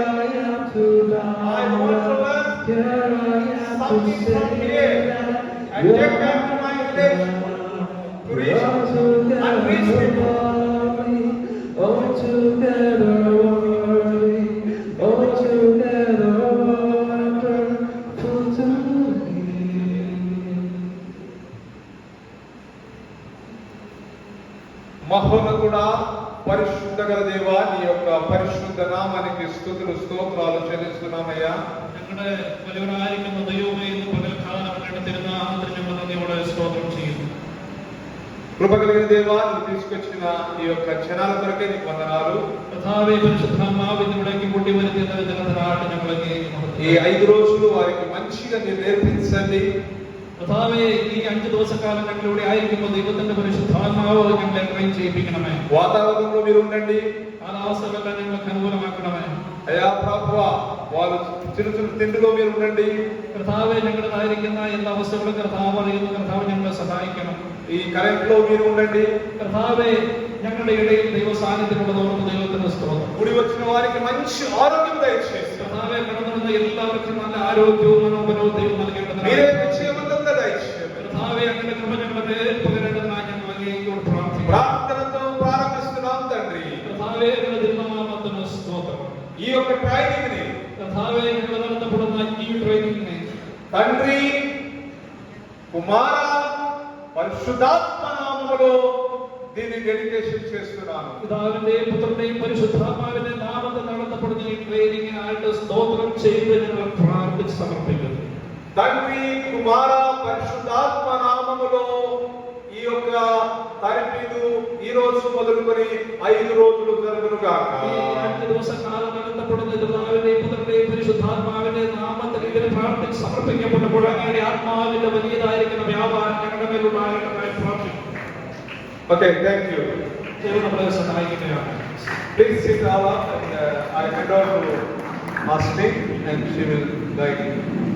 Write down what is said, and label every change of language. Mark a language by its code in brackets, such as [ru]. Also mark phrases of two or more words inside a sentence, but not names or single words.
[en] I want to learn something from here and take back to my village to reach Praise Him. Altogether worthy, altogether wonderful to me. [te] మహోన్నతుడా పరిశుద్ధ గల దేవా నీ యొక్క పరిశుద్ధ నామానికి స్తుతులు స్తోత్రాలు చెల్లిస్తున్నామయ్యా. [ml] ഞങ്ങളുടെ വലിയവനായിരിക്കുന്ന ദൈവമേ ഇന്ന് പകൽക്കാലം അങ്ങയുടെ തിരുനാമത്തിന് ഞങ്ങൾ നന്ദിയോടെ സ്തോത്രം ചെയ്യുന്നു. [te] కృప కలిగిన దేవా నువ్వు తీసుకొచ్చిన ఈ యొక్క క్షణాల కొరకే నీకు వందనాలు. [ml] കർത്താവേ പരിശുദ്ധാത്മാവിനെ ഇവിടേക്ക് കൊണ്ടുവരുത്തിയതിന് ജനത്തിനായിട്ട് ഞങ്ങൾ [te] ఈ 5 రోజులు వారికి మంచిగా మీరు నేర్పించండి. [ml] കർത്താവേ ഈ 5 ദിവസക്കാലം ഞങ്ങൾ ഇവിടെ ആയിരിക്കുമ്പോൾ ദൈവത്തിന്റെ പരിശുദ്ധാത്മാവ് ഞങ്ങളെ ട്രെയിൻ ചെയ്യിപ്പിക്കണമേ. [te] వాతావరణంలో మీరు ఉండండి. [ml] കാലാവസ്ഥകളെല്ലാം ഞങ്ങൾക്ക് അനുകൂലമാക്കണമേ. [te] అయ్యా ప్రభువా వారు చిరు చిరు తిండిలో మీరు ఉండండి. [ml] കർത്താവേ ഞങ്ങളുടേതായിരിക്കുന്ന എല്ലാ അവസ്ഥകളും കർത്താവ് അറിയുന്നു. കർത്താവ് ഞങ്ങളെ സഹായിക്കണം. [te] ఈ కరెంట్ లో మీరు ఉండండి. [ml] കർത്താവേ ഞങ്ങളുടെ ഇടയിൽ ദൈവ സാന്നിധ്യമുള്ളതോർന്ന് ദൈവത്തിന് സ്തോത്രം. [te] కూడి వచ్చిన వారికి మంచి ఆరోగ్యం దయచేసి [ml] കർത്താവേ കടന്നുവന്ന എല്ലാവർക്കും നല്ല ആരോഗ്യവും മനോബലവും ദൈവം നൽകേണ്ടതിനായി [te] మీరే విజయవంతంగా దయచేయండి. [ml] കർത്താവേ അങ്ങയുടെ കൃപ ഞങ്ങളുടെ മേൽ പകരേണ്ടതിനായി ഞങ്ങൾ അങ്ങയോട് പ്രാർത്ഥിക്കുന്നു. [te] ప్రార్థనతో ప్రారంభిస్తున్నాం తండ్రి. [ml] കർത്താവേ അങ്ങയുടെ തിരുനാമത്തിന് സ്തോത്രം. [te] ఈ యొక్క ట్రైనింగ్ ని [ml] കർത്താവേ ഞങ്ങൾ നടത്തപ്പെടുന്ന ഈ ട്രെയിനിങ്ങിനെ [te] తండ్రి కుమార పరిశుద్ధాత్మ నామములో దీన్ని డెడికేషన్ చేస్తున్నాను. [ml] പിതാവിന്റെയും പുത്രന്റെയും പരിശുദ്ധാത്മാവിന്റെ നാമത്തിൽ നടത്തപ്പെടുന്ന ഈ ട്രെയിനിങ്ങിനായിട്ട് സ്തോത്രം ചെയ്ത് ഞങ്ങൾ പ്രാർത്ഥിച്ച് സമർപ്പിക്കുന്നു. [te] తండ్రి కుమార పరిశుద్ధాత్మ నామములో ఈ యొక్క తరబీదు ఈ రోజు మొదలుకొని 5 రోజులు జరుగును గాక. [ml] ഈ 5 ദിവസക്കാലം നടത്തപ്പെടുന്ന പിതാവിന്റെയും പുത്രന്റെയും പരിശുദ്ധാത്മാവിന്റെ നാമത്തിൽ ഇതിനെ പ്രാർത്ഥിച്ച് സമർപ്പിക്കപ്പെട്ടപ്പോൾ അങ്ങയുടെ ആത്മാവിന്റെ വലിയതായിരിക്കുന്ന വ്യാപാരം ഞങ്ങളുടെ മേലുണ്ടാകേണ്ടതായി പ്രാർത്ഥിക്കുന്നു. [en] Okay, thank you. [ml] ദൈവം നമ്മളെ സഹായിക്കുകയാണ്. [en] Please sit all up and I hand over to Masni and she will guide you.